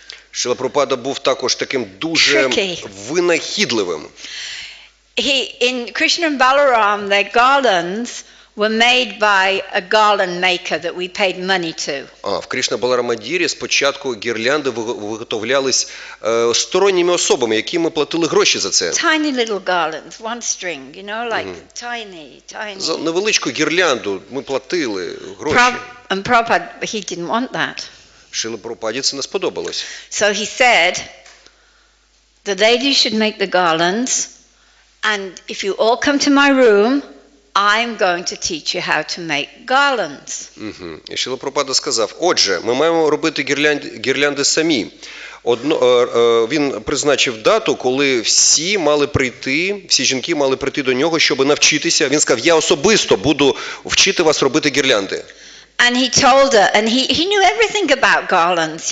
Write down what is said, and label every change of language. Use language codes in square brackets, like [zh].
[uk] Шрила Прабхупада був також таким дуже винахідливим. [en] In Krishna and Balaram, their garlands were made by a garland maker that we paid money to. [uk] В Крішна Баларамадірі спочатку гірлянди виготовлялись сторонніми особами, яким ми платили гроші за це. [en] Tiny little garlands, one string, you know, like tiny. [uk] За невеличку гірлянду ми платили гроші. [en] And Prabhupada, he didn't want that. [uk] Шрилі Прабхупаді це не сподобалось. [en] So he said, the ladies should make the garlands, and if you all come to my room, I'm going to teach you how to make garlands. [uk] І Шрила Прабхупада сказав, отже, ми маємо робити гірлянди самі. Він призначив дату, коли всі жінки мали прийти до нього, щоб навчитися. Він сказав, я особисто буду вчити вас робити гірлянди. [en] And he told her, and he knew everything about garlands.